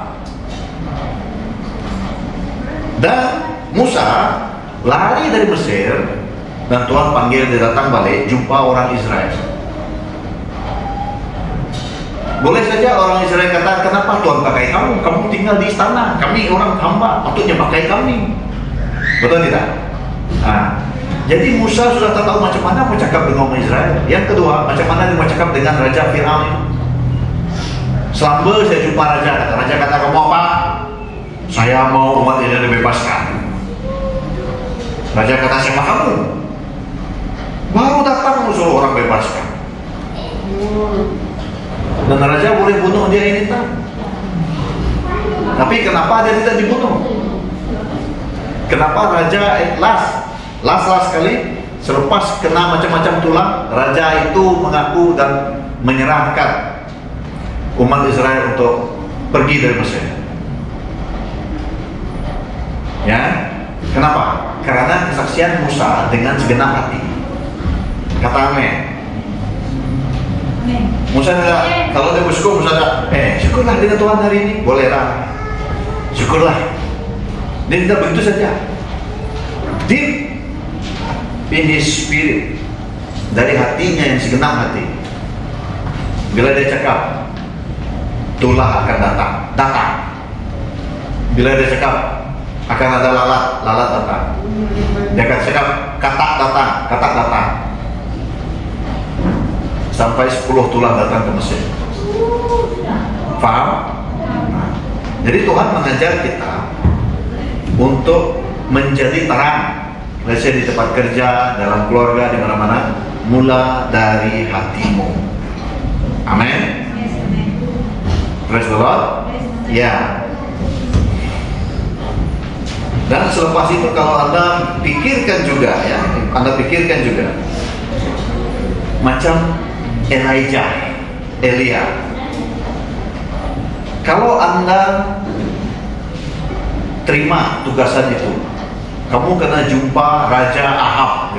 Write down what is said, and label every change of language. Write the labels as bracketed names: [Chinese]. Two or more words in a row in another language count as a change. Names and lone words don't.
[Malay] Dan Musa lari dari Mesir, dan Tuhan panggil dia datang balik, jumpa orang Israel. Boleh saja orang Israel kata, kenapa Tuhan pakai kamu? Kamu tinggal di istana, kami orang hamba, patutnya pakai kami. Betul tidak? Nah, jadi Musa sudah tahu macam mana mau cakap dengan orang Israel. Yang kedua, macam mana dia mau cakap dengan Raja Fir'aun ini. Selamba saya jumpa Raja kata, kamu apa? Saya mau umat Israel dibebaskan. Raja kata, siapa kamu? Baru datang suruh orang bebaskan. Dan Raja boleh bunuh dia ini tak? Tapi kenapa dia tidak dibunuh? Kenapa Raja last sekali selepas kena macam-macam tulang, Raja itu mengaku dan menyerahkan umat Israel untuk pergi dari Mesir. Ya, kenapa? Karena kesaksian Musa dengan segenap hati. Kata amin. Musa tidak, kalau dia bersyukur, Musa tidak, syukurlah dengan Tuhan hari ini, bolehlah, syukurlah. Dia tidak begitu saja. [English] Deep in his spirit, [Malay] dari hatinya yang segenap hati. Bila dia cakap, tulah akan datang. Bila dia cakap, akan ada lalat datang. Dia akan cakap, katak datang. Sampai 10 tulah datang ke Mesir. Faham? Nah, jadi Tuhan mengajar kita untuk menjadi terang. Biasanya di tempat kerja, dalam keluarga, di mana-mana, mula dari hatimu. Amin. [English] Praise the Lord. [Malay] Ya. Dan selepas itu kalau Anda pikirkan juga ya, macam Elia. Kalau Anda terima tugasan itu, kamu kena jumpa Raja Ahab.